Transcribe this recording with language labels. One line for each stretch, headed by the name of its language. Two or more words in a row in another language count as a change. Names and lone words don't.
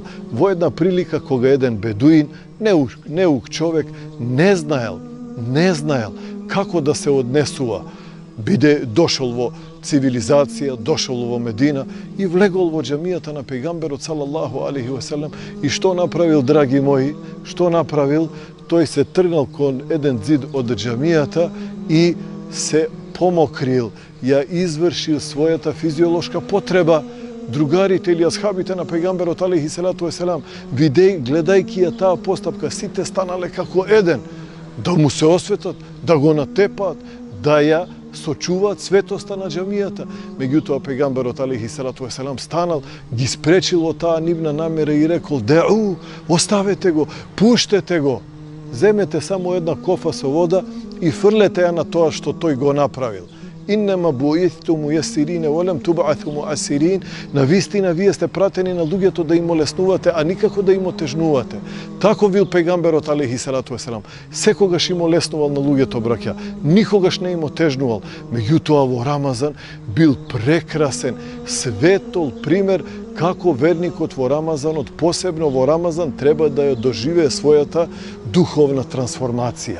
Macedonian: Во една прилика кога еден бедуин, неук човек, не знаел како да се однесува, биде дошол во цивилизација, дошол во Медина и влегол во џамијата на пејгамберот
Arabic: صلى الله عليه وسلم.
Macedonian: И што направил, драги мои? Што направил? Тој се тргнал кон еден зид од џамијата и се помокрил, ја извршил својата физиолошка потреба. Другарите или асхабите на пејгамберот
Arabic: عليه الصلاة والسلام,
Macedonian: гледајќи ја таа постапка, сите станале како еден, да му се осветат, да го натепаат, да ја сочуваат светоста на џамијата. Меѓутоа пејгамберот
Arabic: عليه الصلاة والسلام
Macedonian: станал, ги спречил во таа нивна намера и рекол: "Деу, оставете го, пуштете го. Земете само една кофа со вода и фрлете ја на тоа што тој го направил.
Arabic: إنما بعثتم ميسرين ولم تبعثوا معسرين."
Macedonian: Навистина вие сте пратени на луѓето да им олеснувате, а никако да им отежнувате. Тако бил пејгамберот
Arabic: عليه الصلاة والسلام.
Macedonian: Секогаш им олеснувал на луѓето, браќа. Никогаш не им отежнувал. Меѓутоа во Рамазан бил прекрасен, светол пример како верникот во Рамазанот, посебно во Рамазан, треба да ја доживее својата духовна трансформација.